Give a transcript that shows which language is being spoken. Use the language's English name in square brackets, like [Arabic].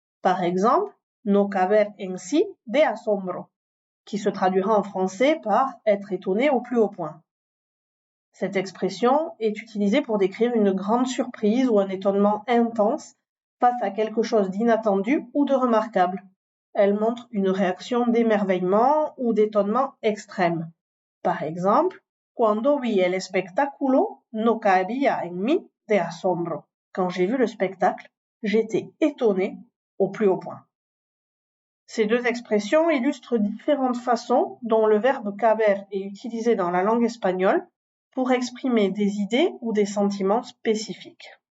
[French] Par exemple, [Spanish] no caber en sí de asombro, [French] qui se traduira en français par être étonné au plus haut point. Cette expression est utilisée pour décrire une grande surprise ou un étonnement intense face à quelque chose d'inattendu ou de remarquable. Elle montre une réaction d'émerveillement ou d'étonnement extrême. Par exemple, [Spanish] Cuando vi el espectáculo, no cabía en mí de asombro. [French] Quand j'ai vu le spectacle, j'étais étonné au plus haut point. Ces deux expressions illustrent différentes façons dont le verbe caber est utilisé dans la langue espagnole pour exprimer des idées ou des sentiments spécifiques.